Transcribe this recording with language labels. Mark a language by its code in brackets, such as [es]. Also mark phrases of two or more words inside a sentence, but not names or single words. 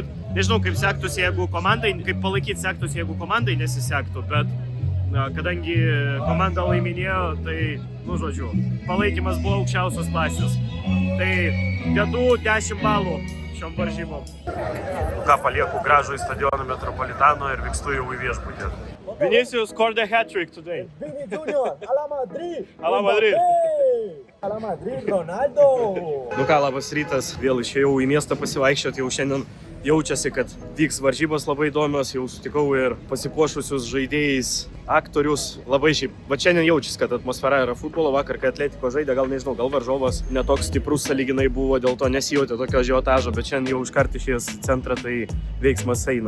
[lt] Nežinau, kaip sektųsi, jeigu komandai, kaip palaikyti sektųsi, jeigu komandai nesisektų, bet kadangi komanda laiminėjo, tai, žodžiu, palaikymas buvo aukščiausios klasės. Tai dedu 10 balų šiom varžybom. Ką palieku gražų į stadioną Metropolitano ir vykstu jau į viešbutį. [en] Vinicius scored a hat-trick today. Vini Junior, [es] a la Madrid. A la Madrid. A la Madrid, Ronaldo. [lt] Ką, labas rytas. Vėl išėjau į miestą pasivaikščioti, jau šiandien jaučiasi, kad vyks varžybos labai įdomios, jau sutikau ir pasipuošusius žaidėjais, aktorius. Labai šiaip, va šiandien jaučiasi, kad atmosfera yra futbolo. Vakar, kai Atletiko žaidė, gal nežinau, gal varžovas netoks stiprus sąlyginai buvo, dėl to nesijautė tokio ažiotažo, bet šiandien jau iškart išėjęs į centrą, tai veiksmas eina.